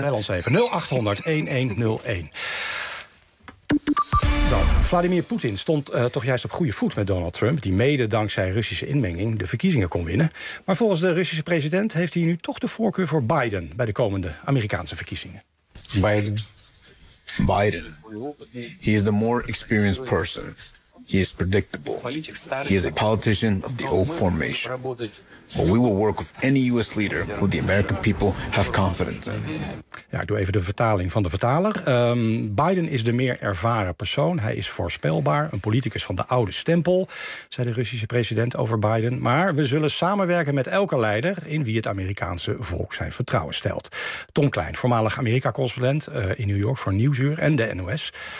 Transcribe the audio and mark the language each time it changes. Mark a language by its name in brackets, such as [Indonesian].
[Dutch] Bel ons even: 0800-1101. Dan. Vladimir Poetin stond toch juist op goede voet met Donald Trump, die mede dankzij Russische inmenging de verkiezingen kon winnen. Maar volgens de Russische president heeft hij nu toch de voorkeur voor Biden bij de komende Amerikaanse verkiezingen. Biden. [English] He is the more experienced person. He is predictable. He is a politician of the old formation. But we will work with any US leader who the American people have confidence in. [Dutch] Ja, ik doe even de vertaling van de vertaler. Biden is de meer ervaren persoon. Hij is voorspelbaar, een politicus van de oude stempel, zei de Russische president over Biden. Maar we zullen samenwerken met elke leider in wie het Amerikaanse volk zijn vertrouwen stelt. Tom Klein, voormalig Amerika-correspondent in New York voor Nieuwsuur en de NOS.